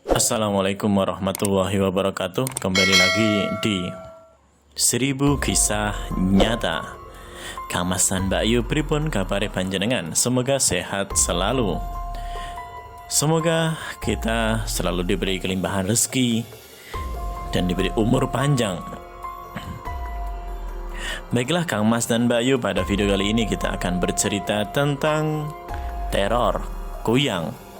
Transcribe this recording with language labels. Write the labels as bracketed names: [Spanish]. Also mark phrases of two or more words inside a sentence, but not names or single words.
[Arabic] Assalamualaikum warahmatullahi wabarakatuh. [Indonesian] Kembali lagi di 1000 Kisah Nyata. [Javanese] Kang Mas dan Mbak Ayu pripun kabare panjenengan? [Indonesian] Semoga sehat selalu. Semoga kita selalu diberi kelimpahan rezeki dan diberi umur panjang. Baiklah Kang Mas dan Mbak Ayu, pada video kali ini kita akan bercerita tentang teror Kuyang.